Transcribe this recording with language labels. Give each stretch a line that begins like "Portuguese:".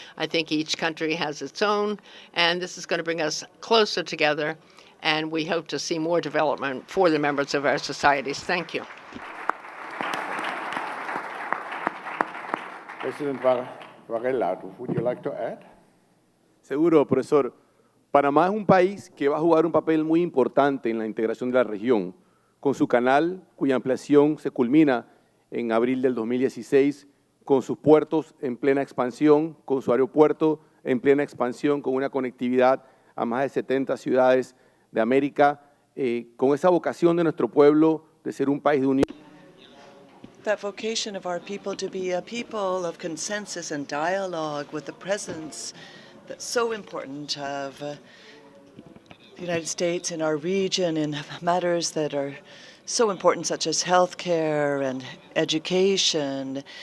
English: I think each country has its own, and this is going to bring us closer together, and we hope to see more development for the members of our societies. Thank you. President Varela, would you like to add?
Spanish: Seguro, profesor. Panamá es un país que va a jugar un papel muy importante en la integración de la región, con su canal, cuya ampliación se culmina en abril del 2016, con sus puertos en plena expansión, con su aeropuerto en plena expansión, con una conectividad a más de 70 ciudades de América, con esa vocación de nuestro pueblo de ser un país de unión.
English: That vocation of our people to be a people of consensus and dialogue with the presence that's so important of the United States in our region in matters that are so important, such as healthcare and education.